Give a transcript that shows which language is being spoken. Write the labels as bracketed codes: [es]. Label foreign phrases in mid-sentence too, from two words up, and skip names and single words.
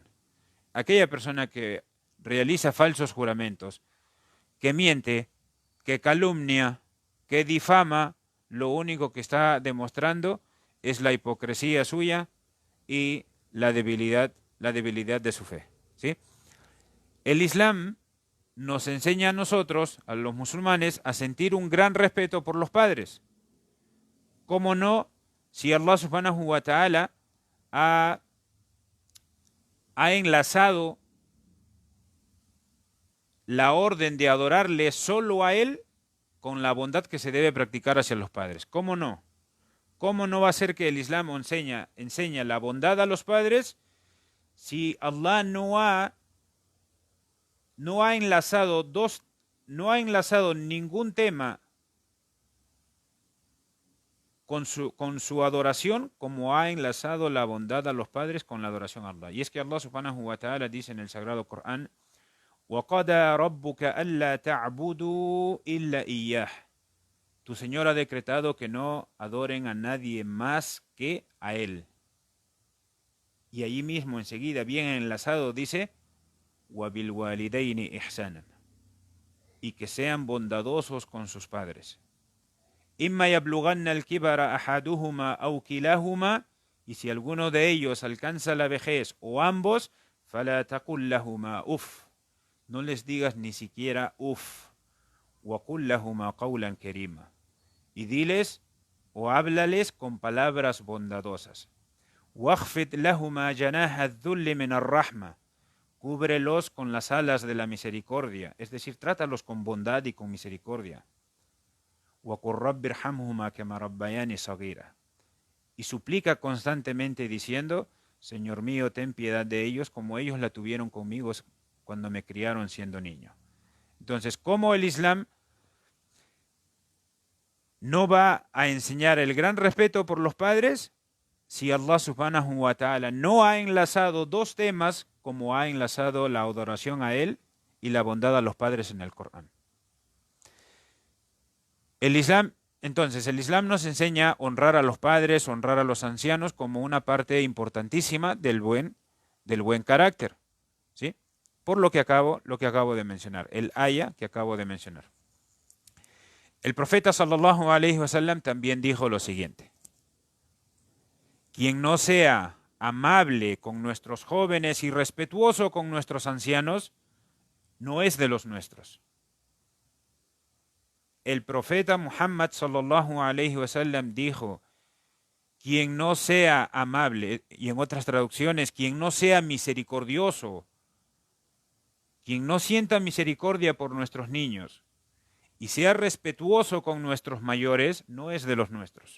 [es] Aquella persona que realiza falsos juramentos, que miente, que calumnia, que difama, lo único que está demostrando es la hipocresía suya y la debilidad de su fe, ¿sí? El Islam nos enseña a nosotros, a los musulmanes, a sentir un gran respeto por los padres. ¿Cómo no? Si Allah [ar] سبحانه وتعالى [es] ha enlazado la orden de adorarle solo a Él con la bondad que se debe practicar hacia los padres. ¿Cómo no? ¿Cómo no va a ser que el Islam enseña la bondad a los padres si Allah no ha enlazado no ha enlazado ningún tema con su adoración como ha enlazado la bondad a los padres con la adoración a Allah? Y es que Allah [ar] سبحانه وتعالى [es] dice en el Sagrado Corán: [ar] وَقَضَى رَبُّكَ أَلَّا تَعْبُدُوا إِلَّا إِيَّهُ. [es] Tu Señor ha decretado que no adoren a nadie más que a Él. Y allí mismo enseguida, bien enlazado, dice: [ar] وَبِالْوَالِدَيْنِ إِحْسَانًا. [es] Y que sean bondadosos con sus padres. [ar] إِمَّا يَبْلُغَنَّ الْكِبَرَ أَحَدُهُمَا أَوْ كِلَاهُمَا. [es] Y si alguno de ellos alcanza la vejez o ambos, [ar] فَلَا تَقُلْ لَهُمَا أُفٍّ. [es] No les digas ni siquiera uf. [ar] وَقُلْ لَهُمَا قَوْلًا كَرِيمًا. [es] Y diles o háblales con palabras bondadosas. [ar] وَاخْفِضْ لَهُمَا جَنَاحَ الذُّلِّ مِنَ الرَّحْمَةِ. [es] Cúbrelos con las alas de la misericordia, es decir, trátalos con bondad y con misericordia. [ar] وَقُلْ رَبِّ ارْحَمْهُمَا كَمَا رَبَّيَانِي صَغِيرًا. [es] Y suplica constantemente diciendo: Señor mío, ten piedad de ellos como ellos la tuvieron conmigo cuando me criaron siendo niño. Entonces, ¿cómo el Islam no va a enseñar el gran respeto por los padres si Allah [ar] سبحانه وتعالى [es] no ha enlazado dos temas como ha enlazado la adoración a Él y la bondad a los padres en el Corán? Entonces, el Islam nos enseña a honrar a los padres, honrar a los ancianos como una parte importantísima del buen carácter, ¿sí? Por lo que acabo de mencionar, el aya que acabo de mencionar. El profeta [ar] صلى الله عليه وسلم [es] también dijo lo siguiente: quien no sea amable con nuestros jóvenes y respetuoso con nuestros ancianos, no es de los nuestros. El profeta Muhammad [ar] صلى الله عليه وسلم [es] dijo: quien no sea amable, y en otras traducciones, quien no sea misericordioso, quien no sienta misericordia por nuestros niños y sea respetuoso con nuestros mayores, no es de los nuestros.